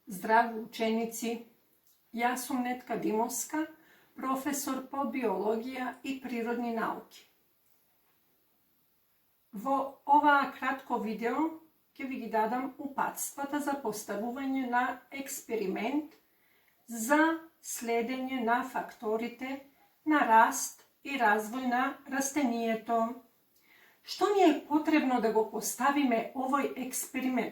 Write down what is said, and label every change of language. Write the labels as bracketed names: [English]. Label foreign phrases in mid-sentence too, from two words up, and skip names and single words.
[Macedonian] Здраво ученици, ја сам Нетка Димовска, професор по биологија и природни науки. Ова кратко видео ќе ви ги дадам упатствата за поставување на експеримент за следење на факторите на раст и развој на растенијето. Што ни е потребно да го поставиме овој експеримент?